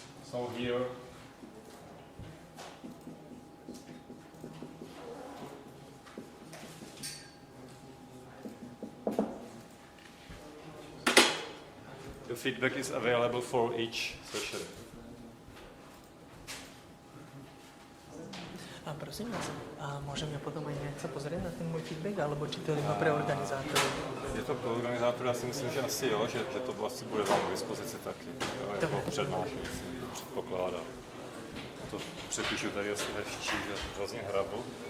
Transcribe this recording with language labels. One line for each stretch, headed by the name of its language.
English: So here the feedback is available for each session.
Slovak: A prosím vás, a môžeme potom aj nejak sa pozrieť na ten môj feedback, alebo či to je iba pre organizátorov?
Czech: Je to pro organizátora, já si myslím, že asi jo, že to vlastně bude vám k dispozici taky. Jo, jako přednášející, předpokládám. To přepíšu tady asi hezčí, že hrozně hrabu.